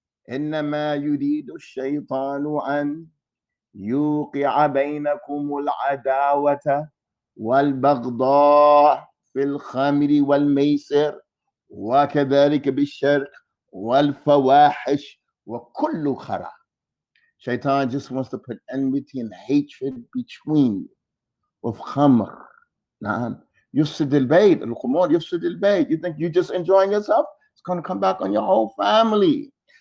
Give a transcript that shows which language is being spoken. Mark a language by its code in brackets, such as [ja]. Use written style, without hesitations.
[ar] إنما يريد الشيطان أن يوقع بينكم العداوة والبغضاء في الخمر والميسر وكذلك بالشرك والفواحش وكل خراب. [en] Shaitan just wants to put enmity and hatred between you with khamr. [ar] يفسد البيت, الخمور يفسد البيت. [en] You think you're just enjoying yourself? It's going to come back on your whole family.